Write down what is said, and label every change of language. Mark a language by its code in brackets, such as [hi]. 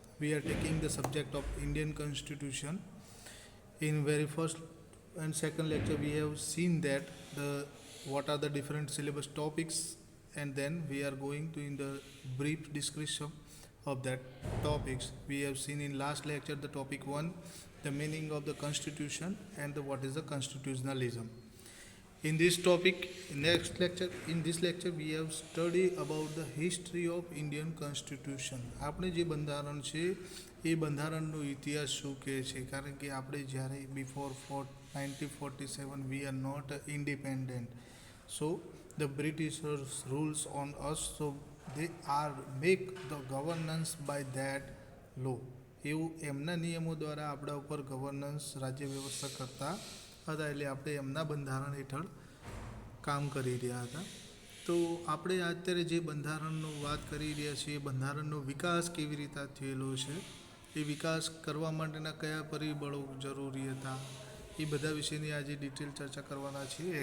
[en] We are taking the subject of Indian Constitution. In very first and second lecture we have seen that the what are the different syllabus topics, and then we are going to in the brief description of that topics. We have seen in last lecture the topic 1, the meaning of the constitution, and the what is the constitutionalism. In this topic, in this lecture, we have studied about the history of Indian Constitution. [gu] આપણે જે બંધારણ છે એ બંધારણનો ઇતિહાસ શું કહે છે, કારણ કે આપણે જ્યારે before 1947 [en] we are not independent. So the Britishers rules on us, so they are make the governance by that law. [gu] એવું એમના નિયમો દ્વારા આપણા ઉપર ગવર્નન્સ રાજ્ય વ્યવસ્થા કરતા હતા, એટલે આપણે એમના બંધારણ હેઠળ કામ કરી રહ્યા હતા. તો આપણે અત્યારે જે બંધારણનો વાત કરી રહ્યા છીએ, બંધારણનો વિકાસ કેવી રીતે થયેલો છે, એ વિકાસ કરવા માટેના કયા પરિબળો જરૂરી હતા, એ બધા વિશેની આજે ડિટેલ ચર્ચા કરવાના છીએ.